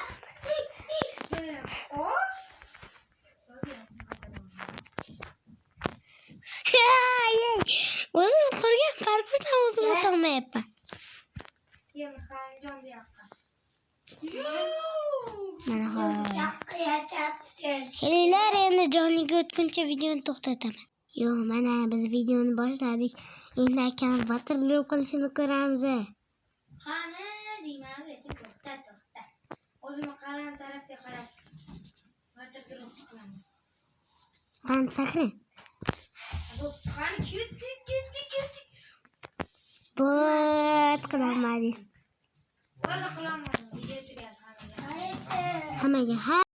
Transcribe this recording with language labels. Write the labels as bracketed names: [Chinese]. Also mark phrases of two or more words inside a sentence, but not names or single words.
[Uzbek] O'zim qilgan parkurdan o'zim o'tolmayapman. Mana kelinglar, endi joniga o'tguncha videoni to'xtataman. Yo'q, mana biz videoni boshladik. Endi akam [English] water drop [Uzbek] qilishini ko'ramiz. Qani deyman, to'xta. O'zimni qalam tarafga qarab [English] water drop [Uzbek] qilaman. Qani sakring. Qani ketdi. Bot qilolmadingiz. Bo'ldi, qilolmadim. Video tugadi. Hammaga